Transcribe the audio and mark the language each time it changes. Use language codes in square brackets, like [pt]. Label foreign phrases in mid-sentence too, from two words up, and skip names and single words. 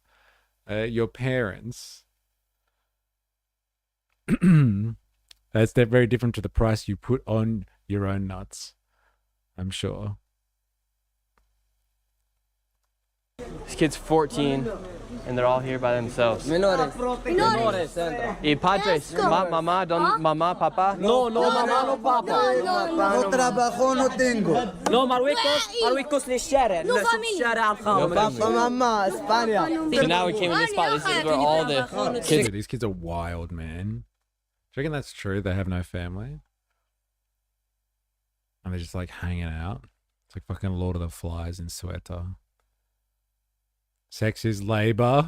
[en] Your parents. They're very different to the price you put on your own nuts, I'm sure. This kid's 14, and they're all here by themselves. [es] Menores. Y padres, mamá, mamá, papá. No, mamá, no papá. No trabajo, no tengo. No, Marruecos ni شارع. No [ar] شارع الخام. [es] Papa, mamá, España. [en] So now we came in this spot. This is where all the kids. Dude, these kids are wild, man. Do you reckon that's true? They have no family? And they're just like hanging out? It's like fucking Lord of the Flies in Ceuta. Sex is labor.